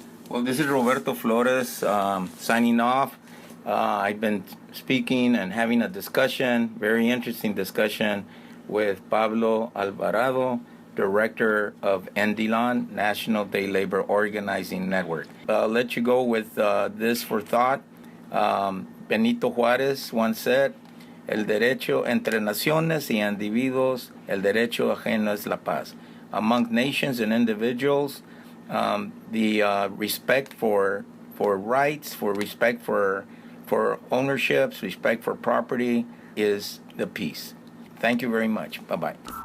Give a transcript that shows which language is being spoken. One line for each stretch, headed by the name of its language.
English: Well, this is Roberto Flores signing off. I've been speaking and having a discussion, very interesting discussion, with Pablo Alvarado, Director of NDLON, National Day Labor Organizing Network. I'll let you go with this for thought.
Spanish: Benito Juárez
English: once said,
Spanish: el derecho entre naciones y individuos, el derecho ajeno es la paz.
English: Among nations and individuals, the respect for rights, for respect for ownerships, respect for property is the peace. Thank you very much. Bye-bye.